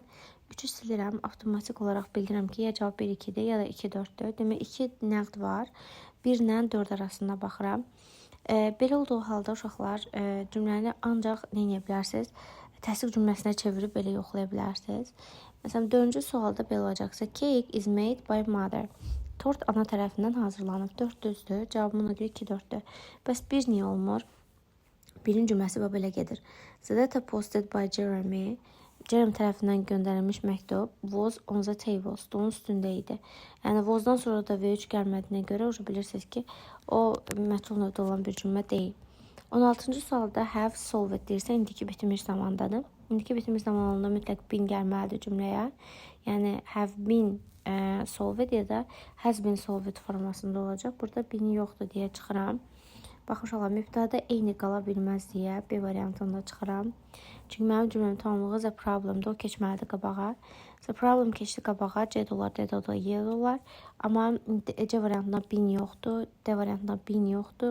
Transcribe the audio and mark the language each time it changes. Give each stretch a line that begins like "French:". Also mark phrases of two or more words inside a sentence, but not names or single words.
Azerbaijani: 3-ü silirəm, avtomatik olaraq bildirirəm ki, ya cavab 1-2-dir, ya da 2-4-dür. Demək, 2 nəqd var. 1 ilə 4 arasında baxıram. Belə olduğu halda uşaqlar cümləni ancaq nə edə bilərsiniz? Təsdiq cümləsinə çevirib belə yoxlaya bilərsiniz. Məsələn, 4-cü sualda belə olacaqsa,
English: cake is made by mother.
Azerbaijani: Tort ana tərəfindən hazırlanıb. 4 düzdür. Cavabım ona görə 2-4-dür. Bəs 1 niyə olmur? 1-in cümləsi belə gedir.
English: The letter posted by Jeremy.
Azerbaijani: Jeremy tərəfindən göndərilmiş məktub
English: was on the table,
Azerbaijani: stolun üstündə idi. Yəni, was'dan sonra da V3 gəlmədiyinə görə bilirsiniz ki, o məchul növdə olan bir cümlə deyil. 16-cı sualda
English: have solved
Azerbaijani: deyirsə, indiki bitmiş zamandadır. İndiki bitmiş zamanında mütləq been gəlməlidir cümləyə. Yəni,
English: have been solved
Azerbaijani: ya da
English: has been solved
Azerbaijani: formasında olacaq. Burada been yoxdur deyə çıxıram. Baxın, uşaqlar, mübtədə eyni qala bilməz deyə B variantında çıxıram. Çünki mənim cümləmin tamamlığı the problemdir, o keçməlidir qabağa.
English: The problem
Azerbaijani: keçdi qabağa, C dolar, D dolar, Y dolar. Amma C variantında been yoxdur, D variantında been yoxdur.